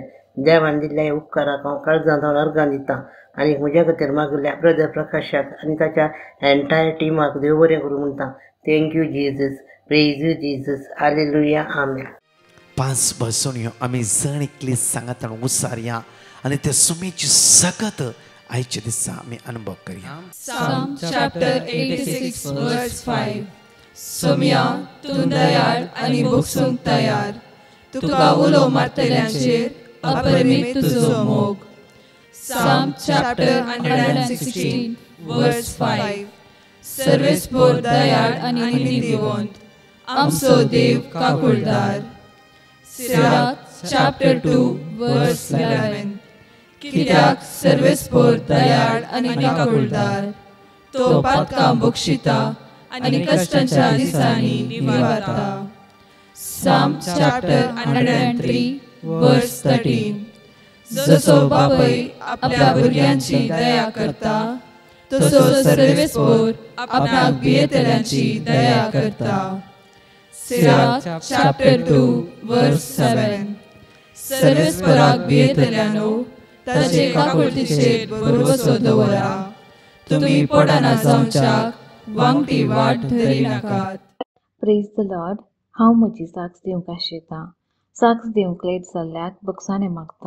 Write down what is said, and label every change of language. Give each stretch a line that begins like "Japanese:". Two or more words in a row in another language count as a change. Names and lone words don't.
Konkani: देवान दिल्ल्या उपकाराक हांव काळजांत अर्घ दितां आनी म्हज्या खातीर मागिल्ल्या ब्रदर प्रकाशाक आनी ताच्या एंटायर टिमाक देव बरें करूं म्हणटा.
English: Thank you Jesus. Praise you Jesus. Hallelujah. Amen.
Konkani: 5 बसोण्यो आमी जण इतली सांगात उसारया आनी ते सुमेची सगत आयच्या दिसा आमी अनुभव करया.
English: Psalm chapter 86 verse 5.
Konkani: सोम्या तूं दयाळ आनी भोगसूंक तयार, तुका उलो मारतल्यांचेर अपरिमीत तुजो मोग.
English: Psalm chapter 116 verse 5.
Konkani: सर्वेस्पोर दयाळ आनी नितीवंत, आमचो देव काकुळदार.
English: Sirach chapter 2 verse 11.
Konkani: कित्याक सर्वेस्पोर दयाळ आनी काकुळदार, तो पातकां बक्षिता आनी कश्टांच्या दिसांनी निवारता.
English: Psalm chapter 103 verse 13.
Konkani: जसो बापय आपल्या भुरग्यांची दया करता, तसो सर्वेस्पोर आपणाक भियेतल्यांची दया करता.
English: Sirach chapter 2 verse 7.
Konkani: सर्वेस्पोराक भियेतल्यांनो, ताचे काकुळतीचेर भरवसो दवरा. तुमी पडना जावच्याक वांगटी वाट धरी नाकात.
English: Praise the Lord.
Konkani: हांव म्हजी साक्स दिवंक आशेतां. साक्स दिवंक लेट जाल्ल्याक बगसाणें मागतां.